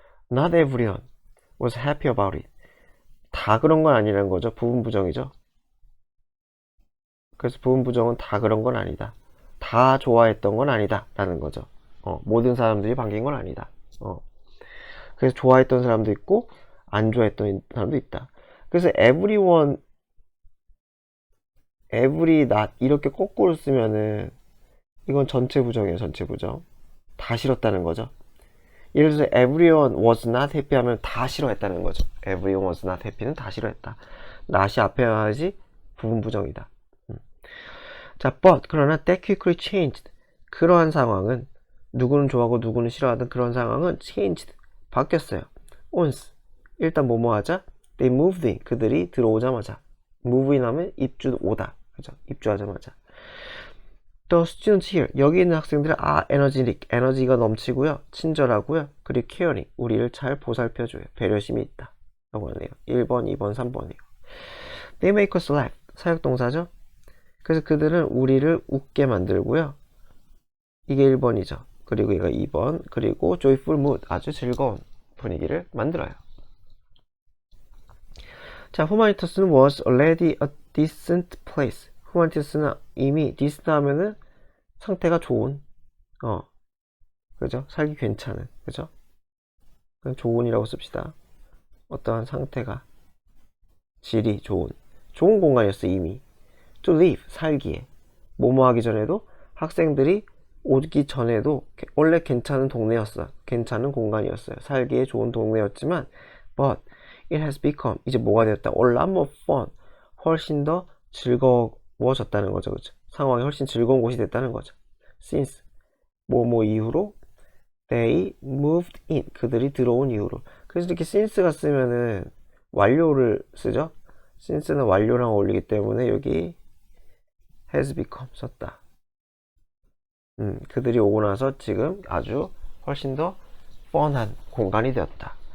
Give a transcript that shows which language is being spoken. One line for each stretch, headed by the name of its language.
English: Not everyone was happy about it.
Korean: 다 그런 건 아니라는 거죠. 부분 부정이죠. 그래서 부분 부정은 다 그런 건 아니다. 다 좋아했던 건 아니다. 라는 거죠. 모든 사람들이 반긴 건 아니다. 그래서 좋아했던 사람도 있고, 안 좋아했던 사람도 있다. 그래서 everyone, every not, 이렇게 거꾸로 쓰면은, 이건 전체 부정이에요. 전체 부정. 다 싫었다는 거죠. 예를 들어서 everyone was not happy 하면 다 싫어했다는 거죠. everyone was not happy 는 다 싫어했다. not이 앞에 와야지 부분 부정이다.
English: 자, but 그러나 that quickly changed.
Korean: 그러한 상황은 누구는 좋아하고 누구는 싫어하던 그런 상황은 changed. 바뀌었어요. once. 일단 뭐뭐 하자. They moved in. 그들이 들어오자마자. move in 하면 입주 오다.
English: 그죠? 입주하자마자. The students here.
Korean: 여기 있는 학생들은 energetic. 에너지가 넘치고요. 친절하고요. 그리고 caring. 우리를 잘 보살펴줘요. 배려심이 있다. 라고 하네요. 1번, 2번, 3번이요. They make us laugh. 사역동사죠? 그래서 그들은 우리를 웃게 만들고요. 이게 1번이죠. 그리고 얘가 2번.
English: 그리고 joyful mood.
Korean: 아주 즐거운 분위기를 만들어요.
English: 자, humanitarians는 was already a decent place.
Korean: humanitarians는 이미 decent 하면은 상태가 좋은, 그죠? 살기 괜찮은, 그죠? 그냥 좋은이라고 씁시다. 어떠한 상태가, 질이 좋은 공간이었어, 이미. to live, 살기에. 뭐뭐 하기 전에도, 학생들이 오기 전에도 원래 괜찮은 동네였어. 괜찮은 공간이었어요. 살기에 좋은 동네였지만, but it has become, 이제 뭐가 되었다?
English: a lot more fun.
Korean: 훨씬 더 즐거워졌다는 거죠. 그죠? 상황이 훨씬 즐거운 곳이 됐다는 거죠.
English: since, 뭐뭐 이후로, they moved in.
Korean: 그들이 들어온 이후로. 그래서 이렇게 since가 쓰면은 완료를 쓰죠. since는 완료랑 어울리기 때문에 여기 has become 썼다. 그들이 오고 나서 지금 아주 훨씬 더 뻔한 공간이 되었다.